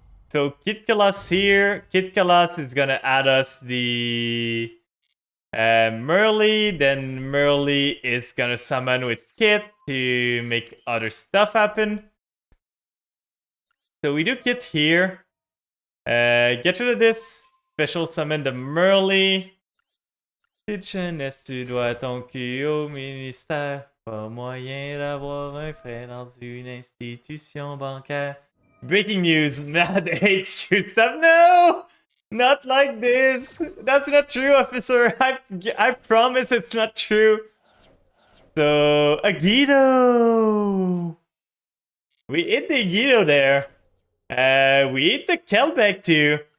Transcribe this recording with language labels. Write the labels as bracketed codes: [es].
[en] So Kit Kalas here. Kit Kalas is gonna add us the Merly. Then Merly is gonna summon with Kit to make other stuff happen. So we do Kit here. Get rid of this. Special summon the Merly. [fr] Petite jeunesse, tu dois ton cul au ministère. Pas moyen d'avoir un frère dans une institution bancaire. [en] Breaking news, Mad hates you. Stop. No! Not like this. That's not true, officer. I promise it's not true. So, Agido. We hit the Agido there. We hit the Kelbeck too.